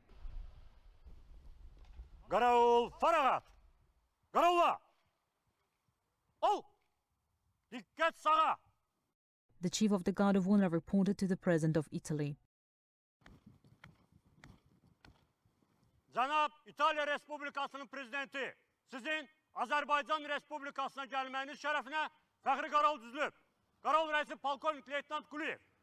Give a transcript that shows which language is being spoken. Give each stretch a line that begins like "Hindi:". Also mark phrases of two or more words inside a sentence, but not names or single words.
Azerbaijani: Qaravul faragat. Qaravula. Ol. Dikkat sağa.
English: The Chief of the Guard of Honor reported to the President of Italy.
Azerbaijani: Cənab İtalya Respublikasının prezidenti, sizin Azərbaycan Respublikasına gəlməyiniz şərəfinə fəxri qaravul düzülüb. Qaravul rəisi polkovnik leytenant Quliyev.